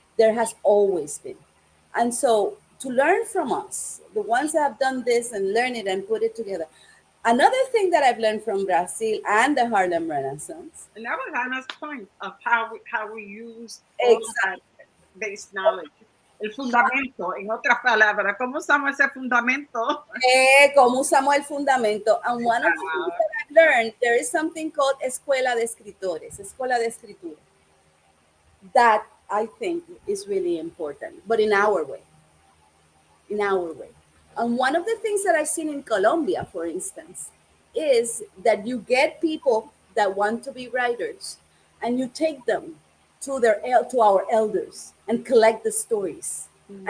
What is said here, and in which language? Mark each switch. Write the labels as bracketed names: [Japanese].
[English] There has always been. And so to learn from us, the ones that have done this and learn it and put it together. Another thing that I've learned from Brazil and the Harlem Renaissance. And that was Hannah's point of how we use all that base knowledge. [Spanish] El fundamento, en otras palabras, ¿cómo usamos ese fundamento? ¿Cómo usamos el fundamento? [English] And one of the things that I've learned, there is something called Escuela de Escritores, Escuela de Escritura. That I think is really important, but in our way. In our way. And one of the things that I've seen in Colombia, for instance, is that you get people that want to be writers and you take them to our elders and collect the stories. Mm-hmm.